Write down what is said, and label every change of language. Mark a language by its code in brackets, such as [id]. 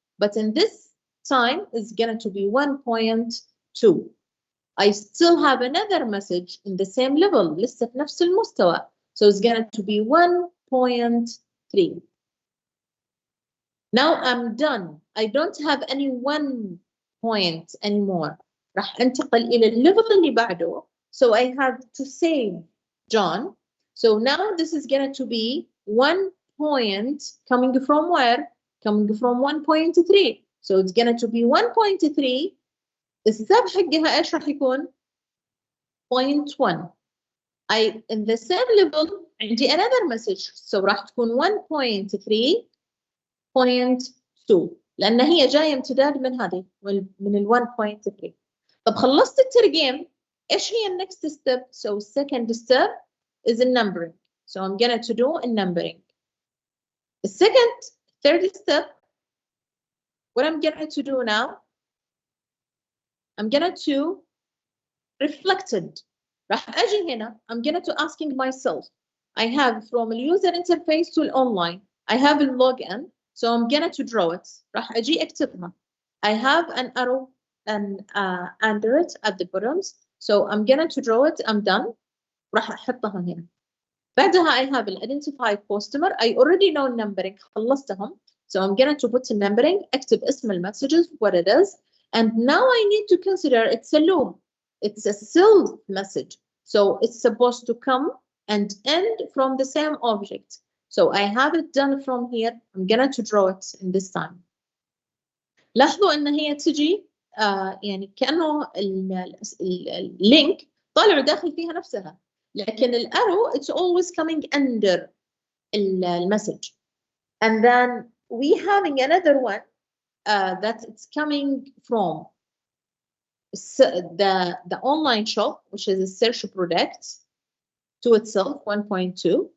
[en] But in this time is going to be 1.2. I still have another message in the same level. [ar] لسه في نفس المستوى. [en] So it's going to be 1.3. Now I'm done. I don't have any 1 point anymore. [ar] راح انتقل إلى الليفل اللي بعده. [en] So I have to save John. So now this is going to be 1 point coming from where? Coming from 1.3. So it's going to be 1.3. [ar] السب حقها ايش راح يكون؟ 0.1. [en] I in the same level [ar] عندي [en] another message. [ar] So راح تكون 1.3.2 لأن هي جاية امتداد من هذه من ال 1.3. طب خلصت الترجيم ايش هي [en] next step? So second step is the numbering. So I'm going to do a numbering. The third step, what I'm going to do now, I'm going to reflect it. [ar] راح أجي هنا, [en] I'm going to asking myself, I have from a user interface to online, I have a login, so I'm going to draw it. [ar] راح أجي أكتبها. [en] I have an arrow and under it at the bottoms, so I'm going to draw it. I'm done. [ar] راح أحطها هنا. بعدها [en] I have an identified customer. I already know numbering. [ar] خلصتهم. [en] So I'm going to put the numbering. [ar] أكتب اسم المessages, [en] what it is. And now I need to consider it's a loop. It's a self message. So it's supposed to come and end from the same object. So I have it done from here. I'm going to draw it in this time. [ar] لاحظوا أن هي تجي يعني كأنه اللينك طالع داخل فيها نفسها. لكن [en] الارrow it's always coming under المسج. And then we having another one that it's coming from the online shop, which is a search product to itself 1.2.